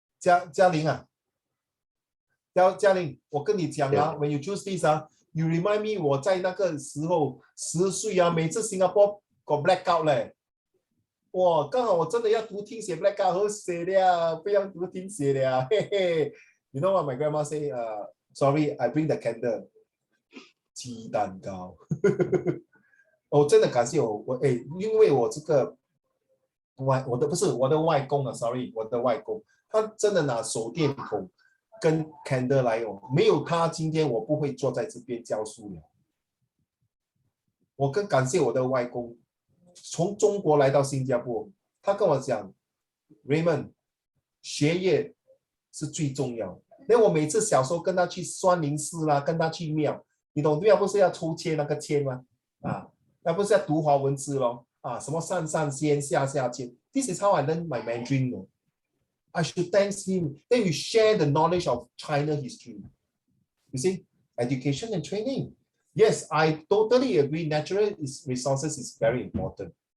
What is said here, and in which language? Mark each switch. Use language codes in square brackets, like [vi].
[zh] 嘉玲啊，嘉玲，我跟你讲 [en] when you choose this you remind me [zh] 我在那个时候10岁每次 Singapore got blackout 嘞，哇，刚好我真的要读听写 blackout 好写了，不要读听写了，嘿嘿。 [en] You know what my grandma say? Sorry, I bring the candle. [zh] 鸡蛋糕。我真的感谢我因为我这个我的外公sorry， 我的外公。他真的拿手电筒跟 candle 来没有他今天我不会坐在这边教书了。我更感谢我的外公，从中国来到新加坡，他跟我讲 ，Raymond， 学业是最重要。那我每次小时候跟他去酸林寺啦，跟他去庙，你懂庙不是要抽签那个签吗？那不是要读华文字咯？什么上上签下下签 ， [en] This is how I learn my Mandarin I should thank him. Then we share the knowledge of China history. You see, education and training. Yes, I totally agree. Natural resources is very important.